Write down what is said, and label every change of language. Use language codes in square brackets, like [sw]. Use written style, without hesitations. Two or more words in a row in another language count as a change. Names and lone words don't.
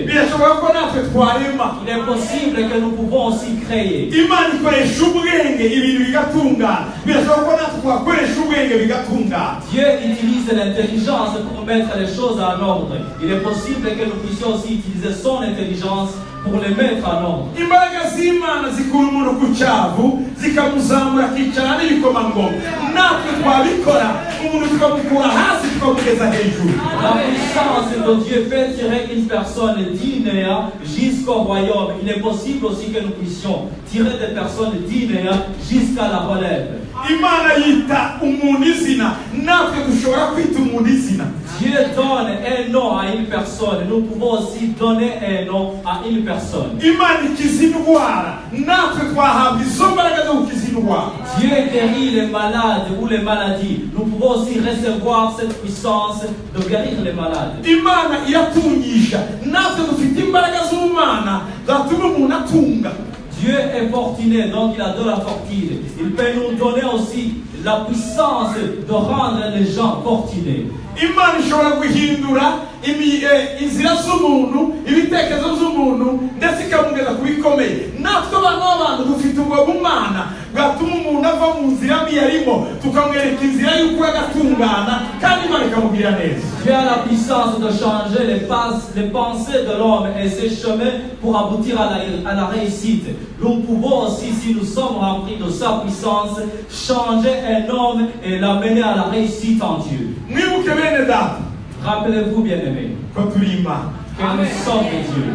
[fr] Il est possible que nous pouvons aussi créer. Dieu utilise l'intelligence pour mettre les choses en ordre. Il est possible que nous puissions aussi utiliser son intelligence pour les mettre en ordre. [rw] Imbaraga z'Imana zikura umuntu ku cyavu zikamuzamura akicara n'ibikomangoma. Natwe twabikora umuntu tukamukura hasi tukamugeza hejuru. [fr] La puissance de Dieu fait tirer une personne d'Inéa jusqu'au royaume. Il est possible aussi que nous puissions tirer des personnes d'Inéa jusqu'à la relève. [rw] Imana yita umuntu izina, natwe dushobora kwita umuntu izina. [fr] Dieu donne un nom à une personne. Nous pouvons aussi donner un nom à une personne. [rw] Imana ikiza indwara, natwe twahabwa izo mbaraga zo gukiza indwara. [fr] Dieu guérit les malades ou les maladies. Nous pouvons aussi recevoir cette puissance de guérir les malades. [rw] Imana iratungisha, natwe dufite imbaraga z'Imana zatuma umuntu atunga. [fr] Dieu est fortuné, donc il a de la fortune. Il peut nous donner aussi la puissance de rendre les gens fortunés. [rw] Imana ishobora guhindura inzira z'umuntu, ibitekerezo z'umuntu, ndetse ikamugeza ku bikomeye. Natwe abana b'abantu dufite ubwo bumana bwatuma umuntu ava mu nzira mbi yarimo tukamwereka inzira y'uko agatungana kandi Imana ikamubwira neza. [fr] Dieu a la puissance de changer les pensées de l'homme et ses chemins pour aboutir à la réussite. Nous pouvons aussi, si nous sommes remplis de sa puissance, changer un homme et l'amener à la réussite en Dieu. Rappelez-vous, bien-aimés, que nous sommes de Dieu.